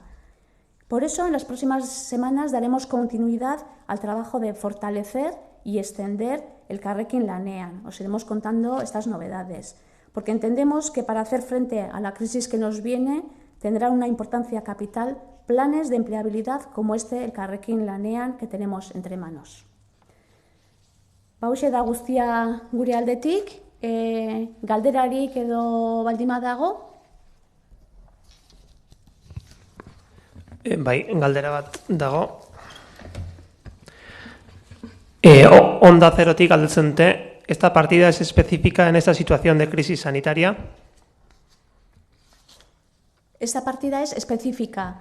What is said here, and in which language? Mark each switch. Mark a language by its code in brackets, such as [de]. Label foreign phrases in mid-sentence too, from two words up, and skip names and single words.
[es] Por eso, en las próximas semanas daremos continuidad al trabajo de fortalecer y extender el Elkarrekin Lanean. Os iremos contando estas novedades, porque entendemos que para hacer frente a la crisis que nos viene tendrá una importancia capital planes de empleabilidad como este Elkarrekin Lanean que tenemos entre manos. [eu] Hauxe da guztia gure aldetik, galderarik edo baldin badago? Bai, galdera bat dago. Onda Zerotik galdetzen dute, [es] ¿esta partida es específica en esta situación de crisis sanitaria? Esta partida es específica.